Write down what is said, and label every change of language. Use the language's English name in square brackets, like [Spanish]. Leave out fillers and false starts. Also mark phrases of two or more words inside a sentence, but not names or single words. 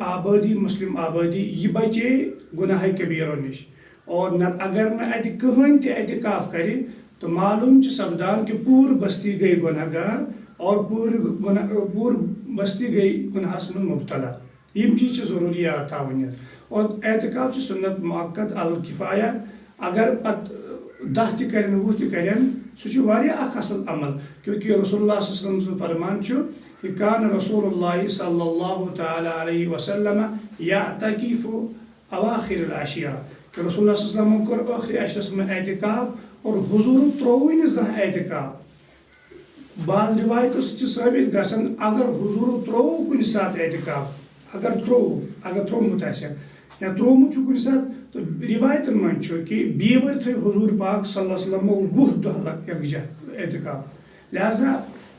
[Kashmiri] آبٲدی مُسلم آبٲدی یہِ بچے گُناہ کبیٖرو نِش اور نتہٕ اگر نہٕ اَتہِ کٕہٕنۍ تہِ اعتکاف کرِ تہٕ معلوٗم چھُ سپدان کہِ پوٗرٕ بستی گٔے گۄناہ گار اور پوٗرٕ بستی گٔے گُناہس منٛز مُبتلا یِم چیٖز چھِ ضروٗری یاد تھاوٕنۍ اور اعتکاف چھُ سُنت مؤقت الکفایہ اگر پتہٕ 10 تہِ کرن 20 تہِ کرن سُہ چھُ واریاہ اکھ اصل عمل کیونکہِ [Arabic] رسول اللہ صلی اللہ علیہ وسلم [Kashmiri] سُنٛد فرمان چھُ کہ [Arabic] کان رسول اللہ صلی اللہ تعالیٰ علیہ وسلم یعتکف اواخر العشیرہ [Kashmiri] کہ [Arabic] رسول اللہ صلی اللہ علیہ وسلم [Kashmiri] کوٚر ٲخری عشرس منٛز اعتکاف اور حضوٗرن ترٛووٕے نہٕ زانٛہہ اعتکاف بعض روایتو سۭتۍ چھِ ثٲبت گژھان اگر حضوٗرن ترٛوو کُنہِ ساتہٕ اعتکاف اگر ترٛوومُت آسہِ یا ترٛوومُت چھُ کُنہِ ساتہٕ تہٕ روایتن منٛز چھُ کہِ بیٚیہِ تھٲے حضوٗر پاک [Arabic] صلی اللہ علیہ وسلمو [Kashmiri] 20 دۄہ یکجاہ اعتکاف لہذا یہِ